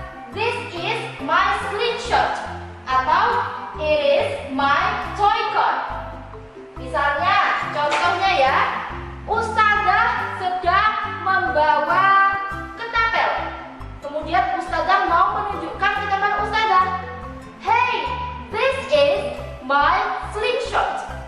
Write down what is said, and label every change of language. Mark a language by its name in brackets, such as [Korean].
[English] This is my slingshot atau it is my toy car. [Indonesian] Misalnya, contohnya ya, Ustazah sedang membawa ketapel. Kemudian Ustazah mau menunjukkan ketapel Ustazah. [English] Hey, this is my slingshot.